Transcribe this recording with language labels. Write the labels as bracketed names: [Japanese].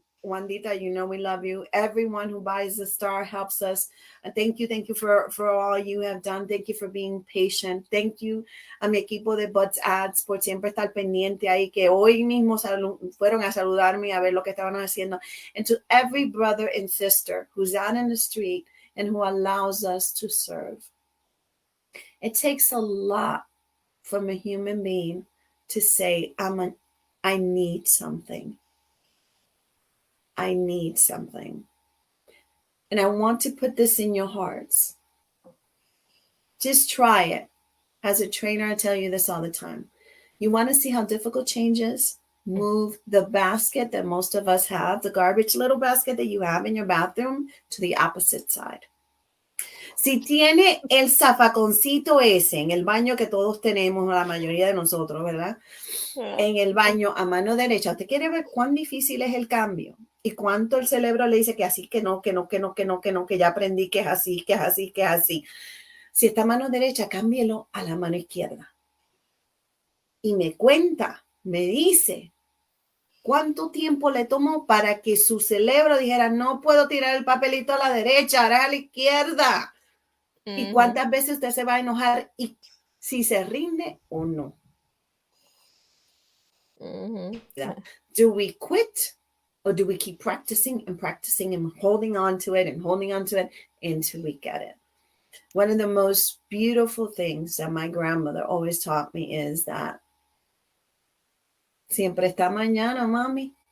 [English] Juanita, you know we love you. Everyone who buys the star helps us. Thank you for all you have done. Thank you for being patient. Thank you [Spanish] a mi equipo de Buds Ads por siempre estar pendiente ahí, que hoy mismo fueron a saludarme a ver lo que estaban haciendo. [English] And to every brother and sister who's out in the street and who allows us to serve. It takes a lot from a human being to say, I need something. I need something. And I want to put this in your hearts. Just try it. As a trainer, I tell you this all the time. You want to see how difficult change is? Move the basket that most of us have, the garbage little basket that you have in your bathroom, to the opposite side. [Spanish] Si tiene el zafaconcito ese en el baño que todos tenemos, la mayoría de nosotros, ¿verdad? En el baño a mano derecha, usted quiere ver cuán difícil es el cambio y cuánto el cerebro le dice que así, que no, que ya aprendí que es así, que es así, que es así. Si está a mano derecha, cámbielo a la mano izquierda. Y me cuenta, me dice, ¿cuánto tiempo le tomó para que su cerebro dijera, no puedo tirar el papelito a la derecha, ahora a la izquierda? ¿Y cuántas veces usted se va a enojar y si se rinde o no? [English] Do we quit Or do we keep practicing and practicing and holding on to it and holding on to it until we get it? One of the most beautiful things that my grandmother always taught me is that [Spanish] siempre está mañana, mami.